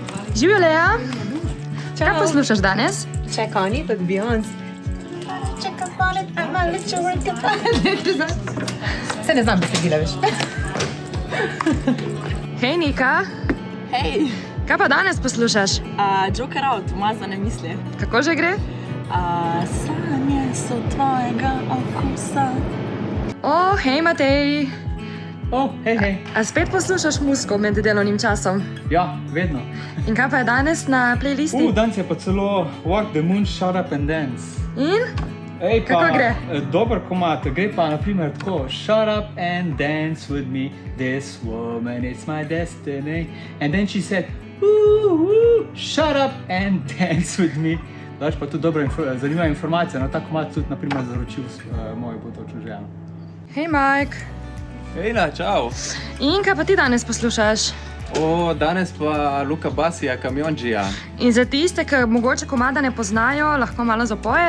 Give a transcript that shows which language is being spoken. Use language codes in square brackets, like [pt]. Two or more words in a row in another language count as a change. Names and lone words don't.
[sl] Živijo, Lea. Kaj poslušaš danes? [en] Check on it with Beyoncé. Check on it, I'm a little work. [sl] Se ne znam besedila več. Hej, Nika. Hej, Kaj pa danes poslušaš? Joker out, umazane misli. Kako že gre? Sanje so tvojega okusa. O, hej, Matej. Hej. A spet poslušaš muziko med delovnim časom? Ja, vedno. In kaj pa je danes na playlisti? Danes je pa celo Walk the Moon, Shut Up and Dance. In? Ej, pa, Kako gre? Dober komad, gre pa naprimer tako. [en] Shut up and dance with me, this woman is my destiny. And then she said, shut up and dance with me. [sl] Daš pa tudi dobra, zanimiva informacija, no ta komad tudi naprimer zaročil mojo bodočo ženo. Hej, Mike. Hejla, čau. In kaj pa ti danes poslušaš? Danes pa Luka Basija, Kamionđija. In za tiste, ki mogoče komada ne poznajo, lahko malo zapoješ?